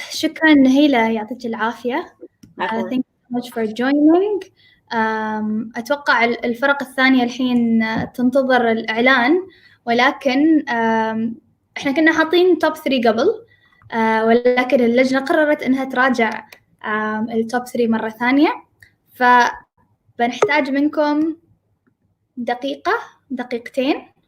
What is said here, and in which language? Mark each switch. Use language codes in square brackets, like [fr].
[ar] شكرا نهيلة يعطيك العافية. [en] Thank you so much for joining. [ar] أتوقع الفرق الثانية الحين تنتظر الإعلان، ولكن إحنا كنا حاطين توب 3 قبل، ولكن اللجنة قررت إنها تراجع التوب 3 مرة ثانية، فبنحتاج منكم دقيقتين.